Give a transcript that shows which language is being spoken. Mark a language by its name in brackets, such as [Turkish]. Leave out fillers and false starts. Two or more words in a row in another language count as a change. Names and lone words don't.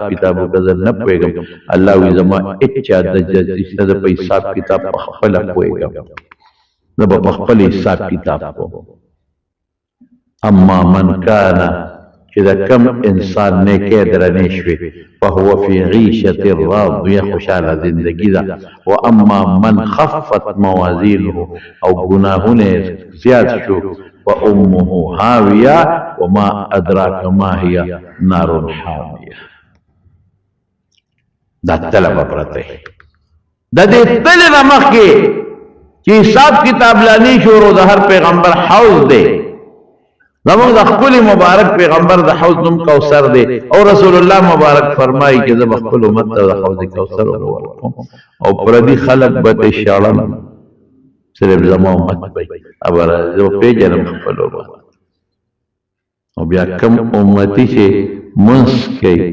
[Pashto] کتاب وکړه زه نه پوهېږم الله وایي زما هېڅ چا د جسته زه په حساب کتاب په خپله پوهېږم زه به په خپل حساب کتاب کوم [Arabic] اما من کانا [Pashto] چې د کم انسان نیکې درنې شوې [Arabic] فهو فی عیشة راضیه [Pashto] خوشحاله زندگی ده [Arabic] و اما من خفت موازینه [Pashto] او گناهونه زیات شو [Arabic] فامه هاویه وما ادراک ما هي نار حامیه [Pashto] دا تله به پرته د دې تلې نه مخکې چې حساب کتاب لانی شروع د هر پیغمبر حوض دی زمونږ د خپل مبارک پیغمبر د حوض نوم کوثر دی او رسول الله مبارک فرمایي چې زه به خپل امت ته د حوض کوثر ورکوم او پردي خلک به ترې شړم صرف زما امت بی ابر زو پیجنم خپل امت او بیا کم امتی چې منس کوي